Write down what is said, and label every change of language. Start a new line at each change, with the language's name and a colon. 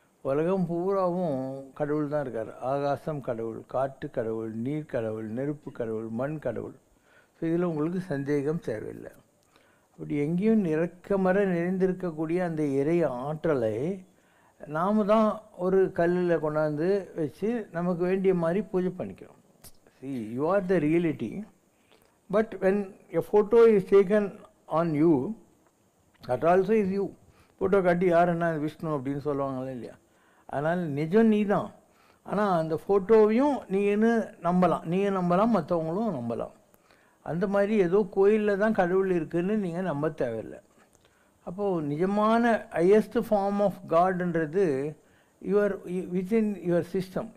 Tamil: உலகம் பூராவும் கடவுள் தான் இருக்கார். ஆகாசம் கடவுள், காற்று கடவுள், நீர் கடவுள், நெருப்பு கடவுள், மண் கடவுள். ஸோ இதில் உங்களுக்கு சந்தேகம் தேவையில்லை. அப்படி எங்கேயும் நிறக்கமர நிறைந்திருக்கக்கூடிய அந்த இறை ஆற்றலை நாம் தான் ஒரு கல்லில் கொண்டாந்து வச்சு நமக்கு வேண்டிய மாதிரி பூஜை பண்ணிக்கிறோம்.
English: See, you are the reality, but when a photo is taken on you, that also is you.
Tamil: Photo காட்டி யாருன்னா விஷ்ணு அப்படின்னு சொல்லுவாங்களே இல்லையா? அதனால் நிஜம் நீ தான். ஆனால் அந்த ஃபோட்டோவையும் நீங்கள் நம்பலாம், மற்றவங்களும் நம்பலாம். அந்த மாதிரி ஏதோ கோயிலில் தான் கடவுள் இருக்குதுன்னு நீங்கள் நம்ப தேவையில்லை. அப்போது நிஜமான
English: Highest form of காட்ன்றது within your system.